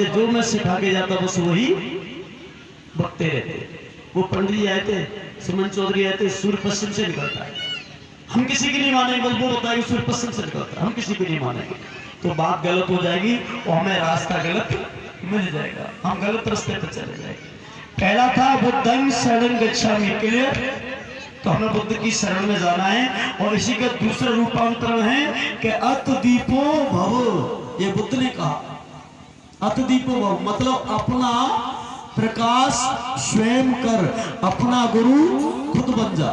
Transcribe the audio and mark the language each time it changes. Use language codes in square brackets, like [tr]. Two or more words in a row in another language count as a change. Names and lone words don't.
[hi] जो मैं सिखा के जाता बस वही बकते रहते। वो पंडित जी आए थे, सुमन चौधरी आए थे, सूर्य पश्चिम से निकलता है, हम किसी की नहीं मानेंगे, बस वो बताएंगे सूर्य पश्चिम से निकलता है, हम किसी की नहीं मानेंगे, तो बात गलत हो जाएगी और हमें रास्ता गलत मिल जाएगा, हम गलत रास्ते पर चले जाएंगे। [pi] पहला था बुद्धं शरणं गच्छामि, [hi] क्लियर? तो हमें बुद्ध की शरण में जाना है। और इसी का दूसरा रूपांतरण है कि [pi] अतदीपो भव, [hi] ये बुद्ध ने कहा [pi] अतदीपो भव, [hi] मतलब अपना प्रकाश स्वयं कर, अपना गुरु खुद बन जा।